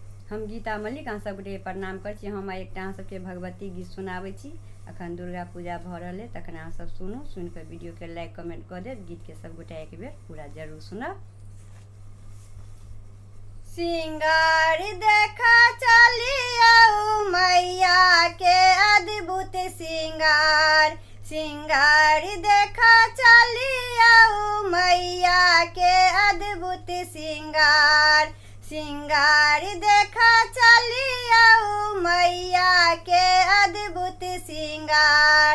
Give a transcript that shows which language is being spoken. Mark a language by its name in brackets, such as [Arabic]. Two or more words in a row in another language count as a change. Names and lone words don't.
[Maithili] हम गीता मल्लिक अहाँ सब गोटे प्रणाम कर छी। हम एकटा अहाँ सबके भगवती गीत सुनाबै छी। अखन दुर्गा पूजा भऽ रहल है, तखन अहाँ सब सुनू, सुन कऽ वीडियो के लाइक कमेंट कऽ देब। गीत के सब गोटे एक बेर पूरा जरूर सुनब। [Bhojpuri] सिंगार देखा चलिया मैया के अद्भुत सिंगार, सिंगार देखा चलिया मैया के अद्भुत सिंगार, सिंगार देखा चलिया मैया के अद्भुत सिंगार।